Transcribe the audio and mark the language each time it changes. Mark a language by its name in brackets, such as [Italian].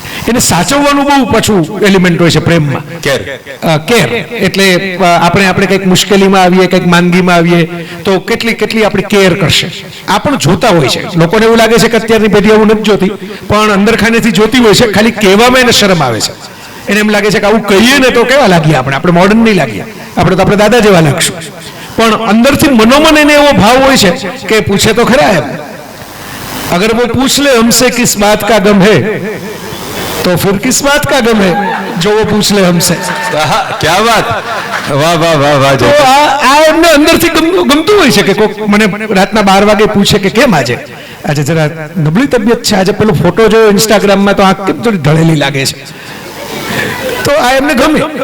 [Gujarati] એને સાચવવાનું બહુ પાછું એલિમેન્ટ હોય છે પ્રેમમાં. કેર એટલે આપણે કંઈક મુશ્કેલીમાં આવીએ, કંઈક માંદગીમાં આવીએ તો કેટલી આપણી કેર કરશે આ પણ જોતા હોય છે. લોકોને એવું લાગે છે કે અત્યારની પેઢી એવું નથી જોતી, પણ અંદર ખાનેથી જોતી હોય છે. ખાલી કહેવામાં એને શરમ આવે છે. એને એમ લાગે છે કે આવું કહીએ ને તો કેવા લાગીએ આપણે મોડર્ન નહીં લાગીએ, આપણે તો આપણે દાદા જેવા લાગશું. પણ અંદરથી મનોમન એને એવો ભાવ હોય છે કે પૂછે તો ખરા એમ, [Hindi] અગર वो पूछ ले हमसे किस बात का गम है तो फिर किस बात का गम है जो वो पूछ ले हमसे. क्या बात, [Gujarati] વાહ વાહ વાહ વાહ. તો આ એમને અંદરથી ગમતું હોય છે કે કોઈક મને રાતના 12 વાગે પૂછે કે કેમ આજે જરા નબળી તબિયત છે, આજે પેલો ફોટો જોયો ઇન્સ્ટાગ્રામમાં તો આ કેમ થોડી ઢળેલી લાગે છે. તો આ એમને ગમે.